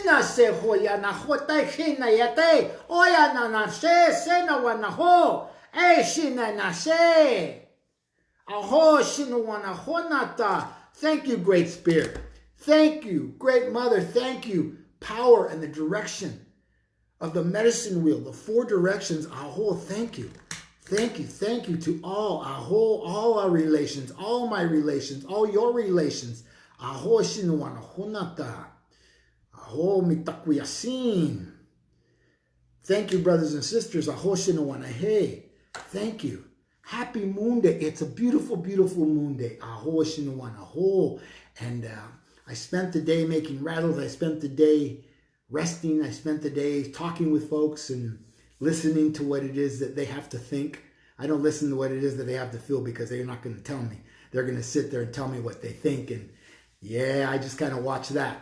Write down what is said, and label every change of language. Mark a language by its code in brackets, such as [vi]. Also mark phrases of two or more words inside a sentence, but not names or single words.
[en] se hoya na hotai shina yate. Oya na na se na wana ho. E shina na se. Aho shina wana honata. Thank you, Great Spirit. Thank you, Great Mother. Thank you, power and the direction of the medicine wheel, the 4 directions. Aho, thank you. Thank you to all, Aho, all our relations, all my relations, all your relations. Aho shinuwana honata. [lkt] Aho mitakuyasin. [en] Thank you, brothers and sisters. Aho shinuwana hey. Thank you. Happy Moonday. It's a beautiful, beautiful Moonday. Aho shinuwana ho. And I spent the day making rattles. I spent the day resting. I spent the day talking with folks and listening to what it is that they have to think. I don't listen to what it is that they have to feel because they're not going to tell me. They're going to sit there and tell me what they think. And yeah, I just kind of watch that.